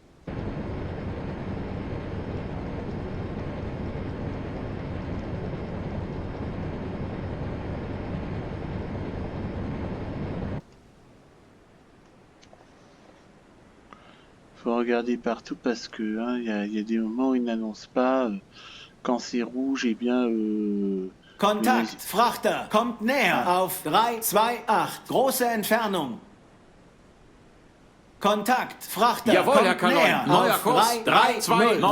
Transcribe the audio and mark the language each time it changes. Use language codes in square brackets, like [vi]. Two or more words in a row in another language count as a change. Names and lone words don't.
[fr] Faut regarder partout parce que hein, y a des moments où ils n'annoncent pas. Quand c'est rouge, eh bien... [de] Kontakt, Frachter, kommt näher auf 328, große Entfernung. Kontakt, Frachter, Jawohl, Herr kommt Kaloin. näher Neuer auf Kurs, 320, 329.